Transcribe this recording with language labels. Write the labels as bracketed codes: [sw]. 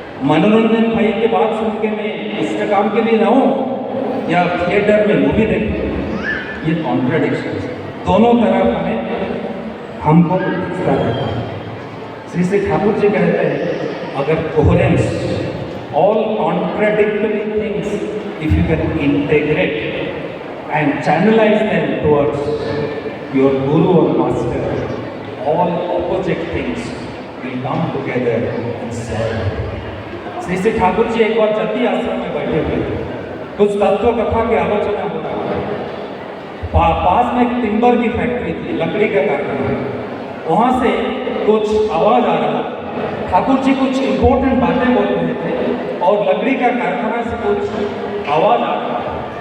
[hi] मनोरंजन भाई की बात सुन के मैं इंस्टाग्राम के लिए जाऊं या थिएटर में मूवी देखूं, ये कॉन्ट्राडिक्शन। दोनों तरफ हमको दिखता रहता है। श्री श्री ठाकुर जी कहते हैं अगर coherence, [en] all contradictory things, if you can integrate and channelize them towards your guru or master, all opposite things will come together and serve. [hi] Shri Shri Thakur ji एक बार जति आश्रम में बैठे हुए थे, कुछ तत्व कथा की आलोचना हो रहा था। पास में एक टिम्बर की फैक्ट्री थी, लकड़ी का कारखाना, वहाँ से कुछ आवाज आ रहा था। ठाकुर जी कुछ इंपॉर्टेंट बातें बोल रहे थे और लकड़ी का कारखाना से कुछ आवाज आ रहा था।